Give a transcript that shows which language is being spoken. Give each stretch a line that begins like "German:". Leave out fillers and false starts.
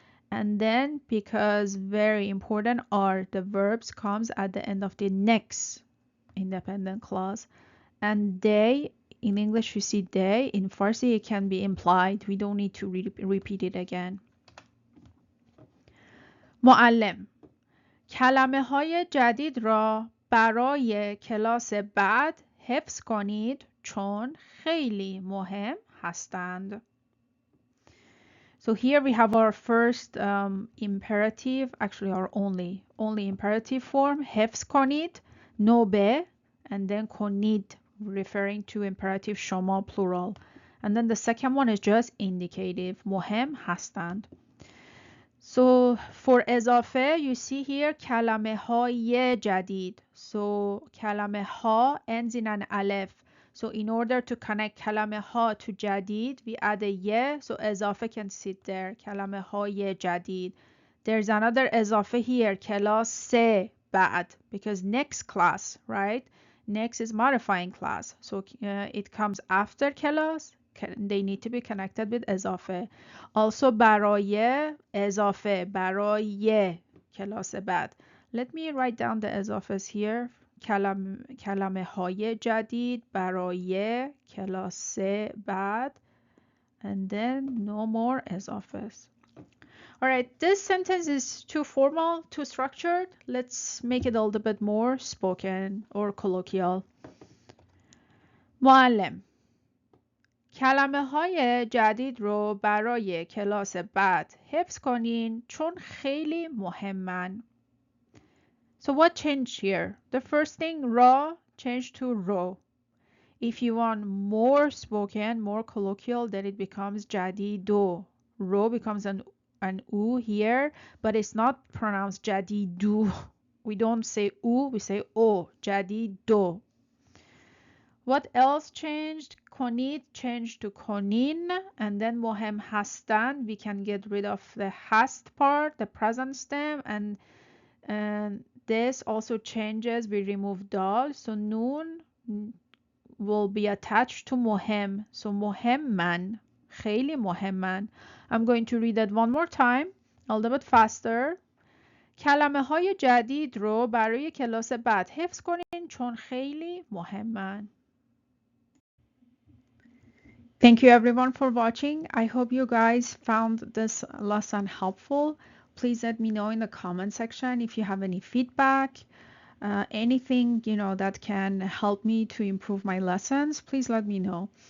English: And then, because very important are the verbs comes at the end of the next independent clause. And they, in English you see they, in Farsi it can be implied. We don't need to repeat it again.
Persian: معلم کلمه های جدید را برای کلاس بعد حفظ کنید چون خیلی مهم هستند.
English: So here we have our first imperative, actually our only imperative form, حفظ کنید, no be, and then کنید, referring to imperative شما, plural. And then the second one is just indicative, مهم هستند. So for اضافه, you see here کلمه های جدید. So کلمه ها ends in an aleph. So in order to connect کلمه ها to جدید, we add a ye, so اضافه can sit there.
Persian: کلمه های جدید.
English: There's another اضافه here, کلاس بعد, because next class, right? Next is modifying class. So it comes after کلاس. They need to be connected with اضافه.
Persian: Also برای اضافه, برای کلاس بعد.
English: Let me write down the اضافes here.
Persian: کلمه های جدید برای کلاس بعد.
English: And then no more اضافes. Alright, this sentence is too formal, too structured. Let's make it a little bit more spoken or colloquial.
Persian: معلم کلمه های جدید رو برای کلاس بعد حفظ کنین چون خیلی مهمن.
English: So what changed here? The first thing, ra, changed to ro. If you want more spoken, more colloquial, then it becomes jadido. Ro becomes an u here, but it's not pronounced jadidu. We don't say u, we say o, jadido. What else changed? Konid changed to konin, and then mohem hastan, we can get rid of the hast part, the present stem, and this also changes, we remove dal, so noon will be attached to mohem, so mohemman, خیلی mohemman. I'm going to read that one more time, a little bit faster.
Persian: کلمه های جدید رو برای کلاس بعد حفظ کنین چون خیلی مهمن.
English: Thank you everyone for watching. I hope you guys found this lesson helpful. Please let me know in the comment section if you have any feedback, anything that can help me to improve my lessons. Please let me know.